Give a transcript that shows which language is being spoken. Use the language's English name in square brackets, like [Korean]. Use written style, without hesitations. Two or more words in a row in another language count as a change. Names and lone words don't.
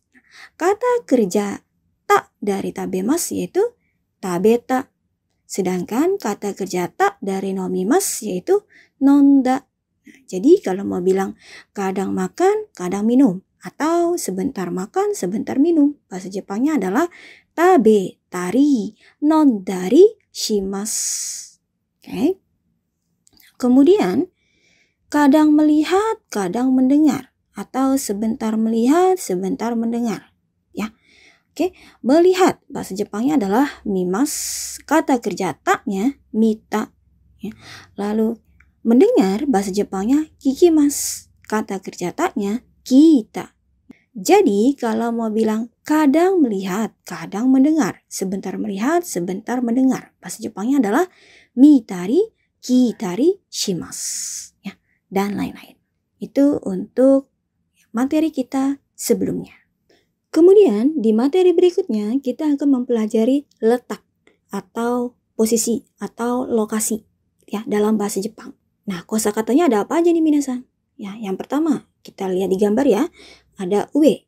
[Indonesian] Kata kerja tak dari tabemasu yaitu tabeta. Sedangkan kata kerja tak dari nomimasu yaitu nonda. Nah, jadi kalau mau bilang kadang makan, kadang minum, atau sebentar makan, sebentar minum, bahasa Jepangnya adalah [Japanese] 食べたり, 飲んだり、します. [Indonesian] Oke. Kemudian kadang melihat, kadang mendengar, atau sebentar melihat, sebentar mendengar. Ya. Oke, melihat bahasa Jepangnya adalah mimas, kata kerja taknya mita. Ya. Lalu mendengar bahasa Jepangnya kikimas, kata kerja taknya kita. Jadi kalau mau bilang kadang melihat, kadang mendengar, sebentar melihat, sebentar mendengar, bahasa Jepangnya adalah [Japanese] 見たり、聞いたり、します. [Indonesian] Ya, dan lain-lain. Itu untuk materi kita sebelumnya. Kemudian di materi berikutnya kita akan mempelajari letak atau posisi atau lokasi ya dalam bahasa Jepang. Nah, kosakatanya ada apa aja nih Minasang? Ya, yang pertama kita lihat di gambar ya, ada ue.